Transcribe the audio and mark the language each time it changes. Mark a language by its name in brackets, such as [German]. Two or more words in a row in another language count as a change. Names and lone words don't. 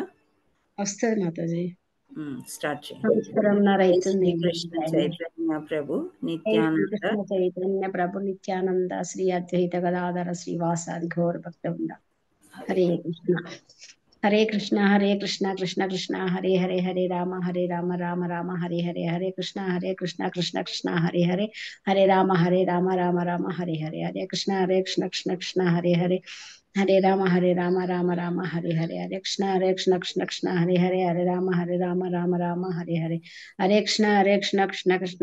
[Telugu] వస్తుంది మాతాజీ. స్టార్ట్ చేయండి. [Sanskrit] కృష్ణ చైతన్య ప్రభు నిత్యానంద చైతన్య ప్రభు నిత్యానంద శ్రీ అద్వైత గదాధర శ్రీవాసాది ఘోర భక్తవృంద. హరే కృష్ణ హరే కృష్ణ హరే కృష్ణ కృష్ణ కృష్ణ హరే హరే హరే రామ రామ రామ హరే హరే హరే కృష్ణ కృష్ణ కృష్ణ హరే హరే హరే రామ రామ రామ హరే హరే హరే కృష్ణ కృష్ణ కృష్ణ హరే హరే హరే రామ రామ రామ హరే హరే హరే కృష్ణ కృష్ణ కృష్ణ హరే హరే హరే రామ రామ రామ హరే హరే హరే కృష్ణ కృష్ణ కృష్ణ